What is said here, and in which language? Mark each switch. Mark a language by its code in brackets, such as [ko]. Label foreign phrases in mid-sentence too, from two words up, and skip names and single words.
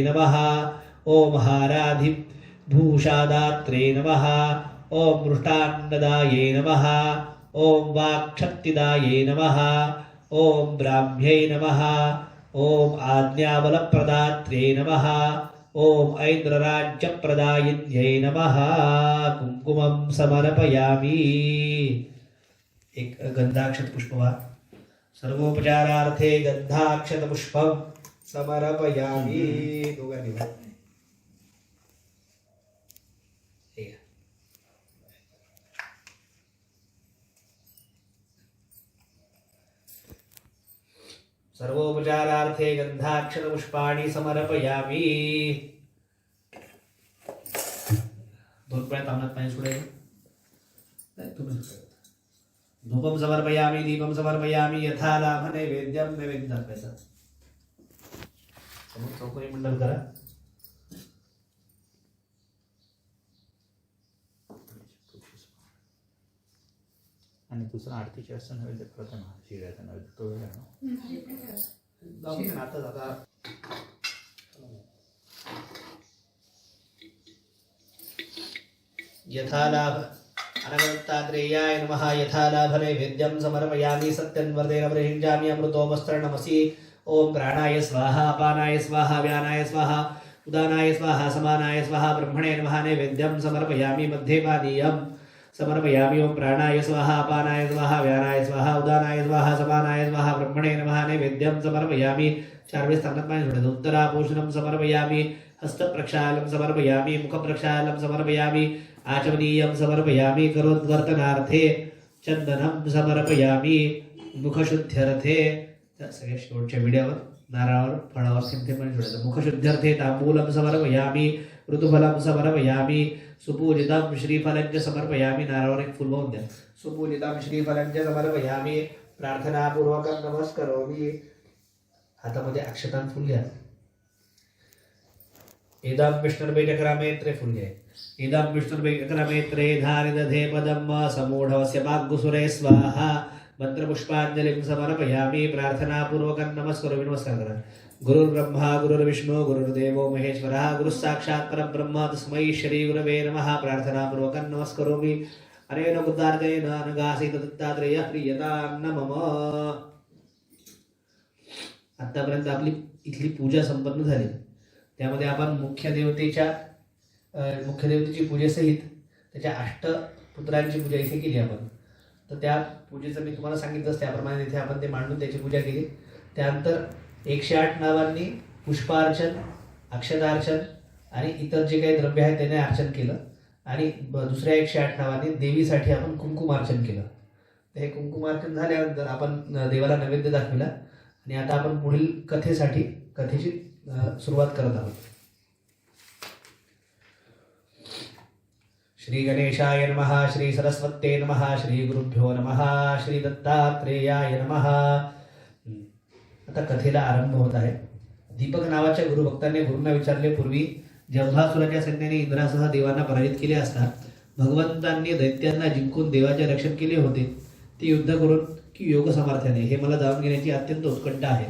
[sa] नमः ॐ हाराधिभूषादात्रे नमः ॐ मृष्टान्नदायै नमः ॐ वाक्शक्तिदायै नमः ॐ ब्राह्म्यै नमः ॐ आज्ञाबलप्रदात्रे नमः ॐ ऐन्द्रराज्यप्रदायिन्यै नमः कुङ्कुमं समर्पयामि एक गंधाक्षत पुष्पवा सर्वोपचारार्थे गंधाक्षत पुष्पं समर्पयामि [mr] दोघांनी हे घ्या. [sa] सर्वोपचारार्थे गंधाक्षत पुष्पाणि समर्पयामि. [mr] दोन वेळा तांबण्यात पाणी सोडायचं नाही तुम्ही [sa] धूपम समर्पयामि दीपम समर्पयामि यथा लाभ नैवेद्यम [mr] नैवेद्य दाखवायचा समोर चौकोनी मंडल करा. आणि दुसरा आरतीचे असं नैवेद्य करतो ना शिऱ्याचा नैवेद्य तो वेगळा ना. जाऊ दे ना आता [sa] यथा लाभ अनगतात्रेयाय नमः. यथा लाभ नैवेद्यं समर्पयामि. सत्यन्वर्तेन प्रयुञ्जामि अमृतोमस्त्रनमसि. ओम प्राणाय स्वाहा अपानाय स्वाहा व्यानाय स्वाहा उदानाय स्वाहा समानाय स्वाहा. ब्रह्मणे नमः. नैवेद्यं समर्पयामि. मध्ये पानीयं समर्पयामि. ओम प्राणाय स्वाहा अपानाय स्वाहा व्यानाय स्वाहा उदानाय स्वाहा समानाय स्वाहा. ब्रह्मणे नमः. नैवेद्यं समर्पयामि. [mr] 4 वेळेस तांबण्यात पाणी सोडायचं. [sa] उत्तरापोषणं समर्पयामि. हस्तप्रक्षालनं समर्पयामि. मुखप्रक्षालनं समर्पयामि. आचमनीयं समर्पयामि. करोद्वर्तनार्थे चंदनं समर्पयामि. [mr] मुखशुद्ध्यर्थे सगळ्या शेवटच्या विड्यावर नारळावर फळावर थेंबथेंब सोडायचं. [sa] मुखशुद्ध्यर्थे तांबूलं समर्पयामि. ऋतुफलं समर्पयामि. सुपूजितं श्रीफलं च समर्पयामि. [mr] नारळावर एक फुल वाहून द्या. [sa] सुपूजितं श्रीफलं च समर्पयामि. प्रार्थनापूर्वकं नमस्करोमि. [mr] हातामध्ये अक्षतां फुल घ्या. [sa] इदं विष्णुर्वैचक्रमेत्रे [mr] फुल घ्या. [sa] इदं विष्णुर्वैचक्रमेत्रे धारि दधे पदं समूढवस्य वाग्गुसुरे स्वाहा. मंत्रपुष्पांजलिं समर्पयामि. प्रार्थनापूर्वकं नमस्करोमि. [mr] नमस्कार करा. [sa] गुरुर्ब्रह्मा गुरुर्विष्णु गुरुर्देवो महेश्वरः. गुरुः साक्षात् परब्रह्म तस्मै श्री गुरवे नमः. प्रार्थनापूर्वकं नमस्करोमि. अनेन बुद्धार्तेन अनगासीत दत्तात्रेयः प्रीयतां मम. [mr] आतापर्यंत आपली इथली पूजा संपन्न झाली. त्यामध्ये आपण मुख्य देवतेची पूजेसहित त्याच्या 8 पुत्रांची पूजा इथे केली आपण. तर त्या पूजेचं मी तुम्हाला सांगितलंच त्याप्रमाणे इथे आपण ते मांडून त्याची पूजा केली. त्यानंतर 108 नावांनी पुष्पार्चन, अक्षतार्चन आणि इतर जे काही द्रव्य आहेत त्याने अर्चन केलं. आणि दुसऱ्या 108 नावांनी देवीसाठी आपण कुंकुमार्चन केलं. तर हे कुंकुमार्चन झाल्यानंतर आपण देवाला नैवेद्य दाखविला. आणि आता आपण पुढील कथेची सुरुवात करत आहोत. [sa] श्री गणेशाय नमः. श्री सरस्वत्ये नमः. श्री गुरुभ्यो नमः. श्री दत्तात्रेयाय नमः. [mr] आता कथेला आरंभ होत आहे. दीपक नावाच्या गुरुभक्तांनी गुरूंना विचारले, पूर्वी जंभासुराच्या सैन्याने इंद्रासह देवांना पराजित केले असता भगवंतांनी दैत्यांना जिंकून देवाचे रक्षण केले होते, ते युद्ध करून की योग सामर्थ्याने, हे मला जाणून घेण्याची अत्यंत उत्कंठा आहे.